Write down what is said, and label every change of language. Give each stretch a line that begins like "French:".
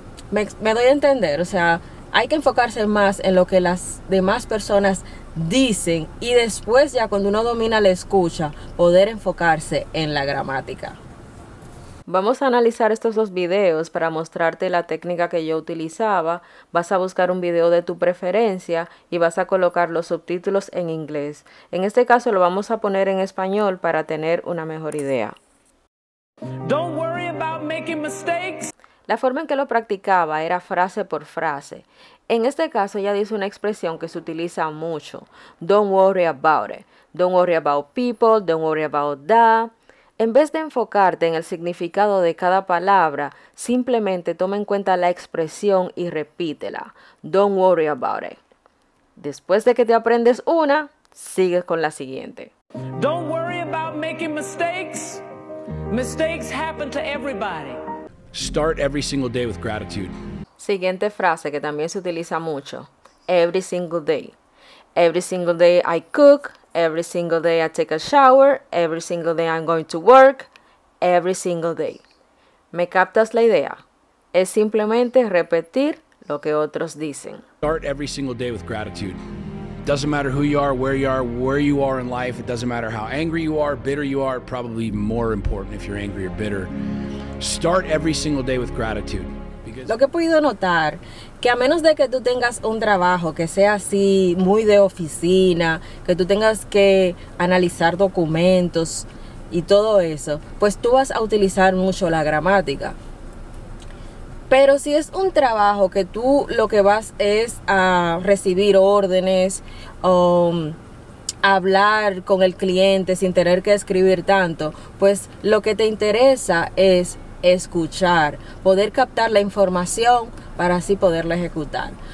Spanish: Me doy a entender, o sea, hay que enfocarse más en lo que las demás personas dicen y después ya cuando uno domina la escucha, poder enfocarse en la gramática. Vamos a analizar estos dos videos para mostrarte la técnica que yo utilizaba. Vas a buscar un video de tu preferencia y vas a colocar los subtítulos en inglés. En este caso lo vamos a poner en español para tener una mejor idea.
English: Don't worry about making mistakes.
Spanish: La forma en que lo practicaba era frase por frase. En este caso ella dice una expresión que se utiliza mucho.
English: Don't worry about it. Don't worry about people. Don't worry about that.
Spanish: En vez de enfocarte en el significado de cada palabra, simplemente toma en cuenta la expresión y repítela.
English: Don't worry about it.
Spanish: Después de que te aprendes una, sigues con la siguiente.
English: Don't worry about making mistakes. Mistakes happen to everybody. Start every single day with gratitude.
Spanish: Siguiente frase que también se utiliza mucho.
English: Every single day. Every single day I cook. Every single day I take a shower. Every single day I'm going to work. Every single day.
Spanish: ¿Me captas la idea? Es simplemente repetir lo que otros dicen.
English: Start every single day with gratitude. Doesn't matter who you are, where you are in life. It doesn't matter how angry you are, bitter you are. Probably more important if you're angry or bitter. Start every single day with gratitude.
Spanish: Lo que he podido notar, que a menos de que tú tengas un trabajo que sea así muy de oficina, que tú tengas que analizar documentos y todo eso, pues tú vas a utilizar mucho la gramática. Pero si es un trabajo que tú lo que vas es a recibir órdenes o hablar con el cliente sin tener que escribir tanto, pues lo que te interesa es escuchar, poder captar la información para así poderla ejecutar.